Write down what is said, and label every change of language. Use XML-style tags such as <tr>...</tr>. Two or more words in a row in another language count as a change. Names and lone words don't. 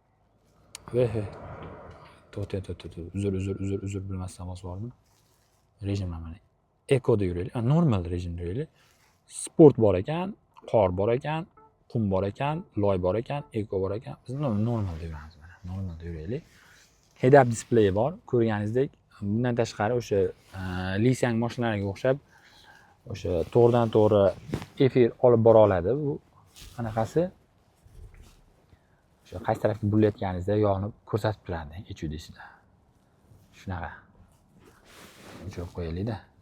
<uz>Uzr bilmasdan bosib yubordim. Rejimlar mana. Ekoda yuraylik. Normal rejimda yuraylik. Sport bor ekan, qor bor ekan, qum bor ekan, loy bor ekan, eko bor ekan. Biz normalda yuramiz mana. Normalda yuraylik.</uz> <en>Head-up display</en> <uz>bor. Ko'rganingizdek, bundan tashqari o'sha Lisang mashinalariga o'xshab o'sha to'g'ridan to'g'ri efir olib bora oladi. Bu qanaqasi? O'sha qaysi tarafga burilayotganingizda yonib ko'rsatib turadi HUD'sida. Shunaqa. O'chirib qo'yaylik-da.</uz>